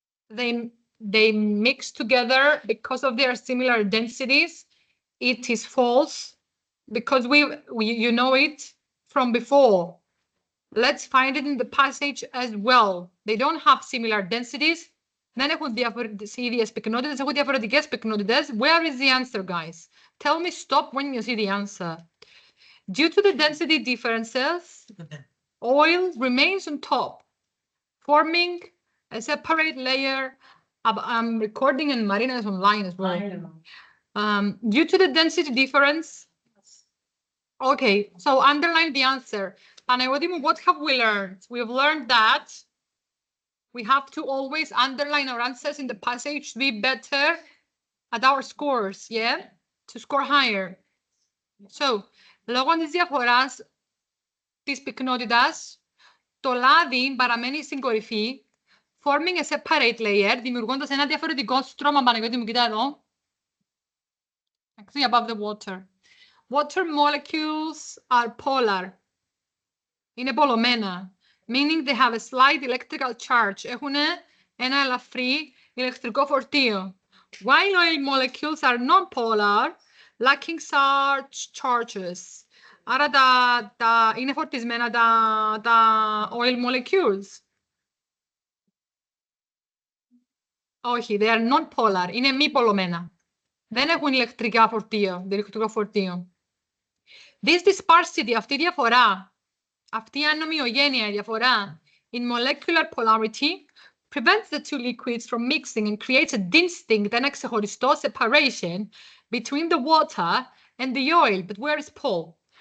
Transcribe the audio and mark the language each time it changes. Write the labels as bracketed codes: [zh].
[en] They mix together because of their similar densities. It is false because you know it from before. Let's find it in the passage as well. They don't have similar densities. [el] Δεν έχουν ίδιες πυκνότητες, έχουν διαφορετικές πυκνότητες. [en] Where is the answer, guys? Tell me stop when you see the answer. Due to the density differences, oil remains on top, forming a separate layer. I'm recording and Marina is online as well. Due to the density difference, okay, so underline the answer. Παναγιώτη, what have we learned? We have learned that we have to always underline our answers in the passage to be better at our scores, yeah? To score higher. [el] So, λόγω της διαφοράς της πυκνότητας, το λάδι παραμένει στην κορυφή, [en] forming a separate layer, [el] δημιουργώντας ένα διαφορετικό στρώμα. Παναγιώτη μου, κοίτα εδώ. [en] Actually, above the water. Water molecules are polar. [el] Είναι πολλωμένα. [en] Meaning they have a slight electrical charge. [el] Έχουν ένα ελαφρύ ηλεκτρικό φορτίο. [en] While oil molecules are non-polar, lacking such charges. [el] Άρα είναι φορτισμένα τα oil molecules. Όχι, [en] they are non-polar. [el] Είναι μη πολλωμένα. Δεν έχουν ηλεκτρικό φορτίο. [en] This disparsity, [el] αυτή η διαφορά, αυτή η ανομοιογένεια, η διαφορά [en] in molecular polarity prevents the two liquids from mixing and creates a distinct, [el] ένα ξεχωριστό [en] separation between the water and the oil. But where is Paul?